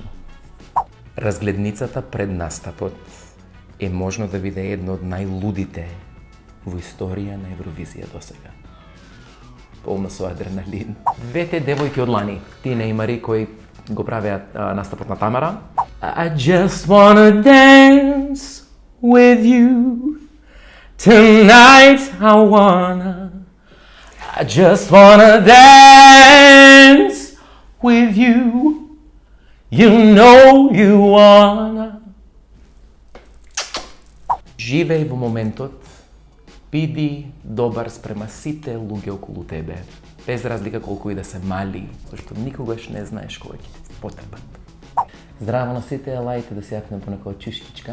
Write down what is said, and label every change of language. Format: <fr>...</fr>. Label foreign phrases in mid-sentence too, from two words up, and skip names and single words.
<mk>Разгледницата пред настапот е можно да биде едно од најлудите во историја на Евровизија досега. Полна со адреналин. Двете девојки од лани, Тина и Мари, кои го правеа настапот на Тамара.</mk> <en>I just wanna dance with you tonight. I just wanna dance with you. You know you wanna.</en> <mk>Живеј во моментот, биди добар спрема сите луѓе околу тебе, без разлика колку и да се мали, зашто никогаш не знаеш кој ќе ти потребат. Здраво на сите, лајте да се јакнем по некоја чушкичка.</mk>